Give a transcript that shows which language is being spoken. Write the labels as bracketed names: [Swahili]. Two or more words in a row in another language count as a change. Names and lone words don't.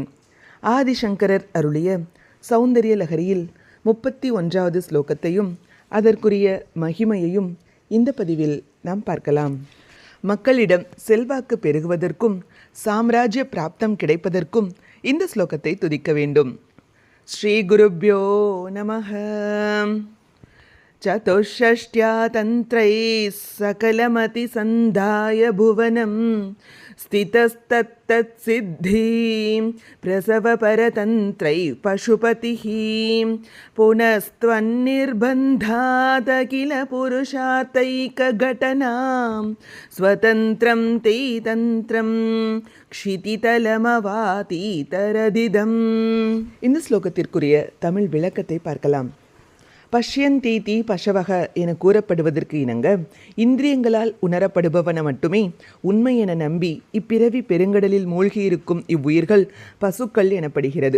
[Tamil] ஆதிசங்கரர் அருளிய சௌந்தரிய லஹரியில் 31வது ஸ்லோகத்தையும் அதற்குரிய மகிமையையும் இந்த பதிவில் நாம் பார்க்கலாம். மக்களிடம் செல்வாக்கு பெருகுவதற்கும் சாம்ராஜ்ய பிராப்தம் கிடைப்பதற்கும் இந்த ஸ்லோகத்தை துதிக்க வேண்டும். [Sanskrit] श्री गुरुभ्यो नमः. चतुःषष्ट्या तन्त्रैः सकलमतिसन्धाय भुवनं स्थितस्तत्तत् सिद्धिं प्रसवपरतन्त्रैः पशुपतिः पुनस्त्वन्निर्बन्धात् किल पुरुषार्थैकघटनां स्वतन्त्रं ते तन्त्रं क्षितितलमवातीतरदिदम्. [Tamil] இந்த ஸ்லோகத்திற்குரிய தமிழ் விளக்கத்தை பார்க்கலாம். [Sanskrit] पश्यन्तीति पशवः [Tamil] என கூறப்படுவதற்கு இணங்க இந்திரியங்களால் உணரப்படுபவன மட்டுமே உண்மை என நம்பி இப்பிறவி பெருங்கடலில் மூழ்கியிருக்கும் இவ்வுயிர்கள் பசுக்கள் எனப்படுகிறது.